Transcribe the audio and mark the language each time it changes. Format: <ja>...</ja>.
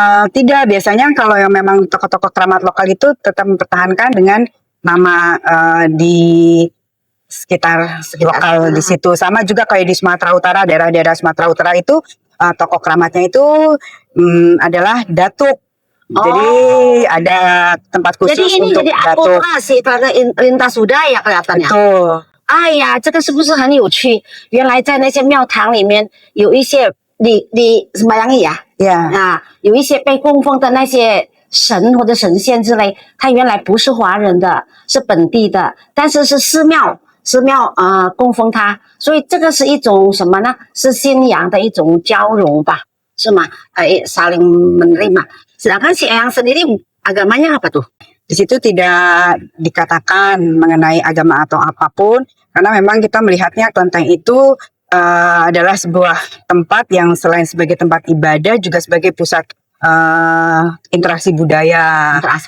<id>Tidak, biasanya kalau yang memang tokoh-tokoh keramat lokal itu tetap mempertahankan dengan nama di sekitar lokal di situ. Sama juga kayak di Sumatera Utara, daerah-daerah Sumatera Utara itu tokoh keramatnya itu adalah datuk. Jadi ada tempat khusus jadi ini untuk jadi datuk. akulturasi lintas budaya kelihatannya. Betul.</id> <zh>哎呀，这个是不是很有趣？原来在那些庙堂里面有一些你什么样呀？</zh> <id>Ya.</id> <zh>有一些被供奉的那些神或者神仙之类，他原来不是华人的，是本地的，但是是寺庙供奉他，所以这个是一种什么呢？是信仰的一种交融吧，是吗？</zh> <id>saling menerima. Sedangkan si Eyang sendiri agamanya apa tuh? Di situ tidak dikatakan mengenai agama atau apapun, karena memang kita melihatnya kelenteng itu adalah sebuah tempat yang selain sebagai tempat ibadah juga sebagai pusat interaksi budaya.</id>